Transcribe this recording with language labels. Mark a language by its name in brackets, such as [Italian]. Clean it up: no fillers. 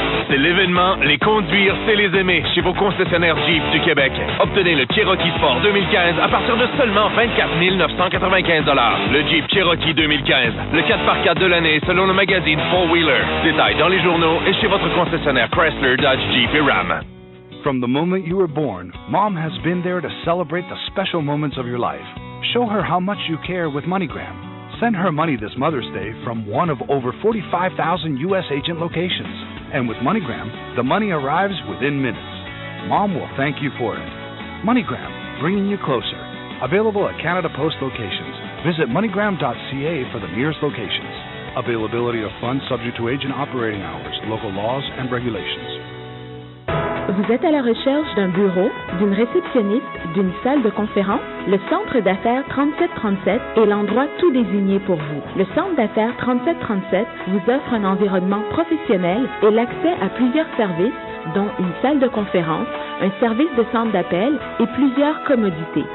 [French] C'est l'événement Les Conduire, c'est les aimer chez vos concessionnaires Jeep du Québec. Obtenez le Cherokee Sport 2015 à partir de seulement 24 995 $. Le Jeep Cherokee 2015, le 4x4 de l'année selon le magazine Four Wheeler. Détails dans les journaux et chez votre concessionnaire Chrysler, Dodge, Jeep et Ram. [English] From the moment you were born, Mom has been there to celebrate the special moments of your life. Show her how much you care with MoneyGram. Send her money this Mother's Day from one of over 45,000 U.S. agent locations. And with MoneyGram, the money arrives within minutes. Mom will thank you for it. MoneyGram, bringing you closer. Available at Canada Post locations. Visit MoneyGram.ca for the nearest locations. Availability of funds subject to agent operating hours, local laws, and regulations. [French] Vous êtes à la recherche d'un bureau, d'une réceptionniste, d'une salle de conférence? Le Centre d'affaires 3737 est l'endroit tout désigné pour vous. Le Centre d'affaires 3737 vous offre un environnement professionnel et l'accès à plusieurs services, dont une salle de conférence, un service de centre d'appel et plusieurs commodités.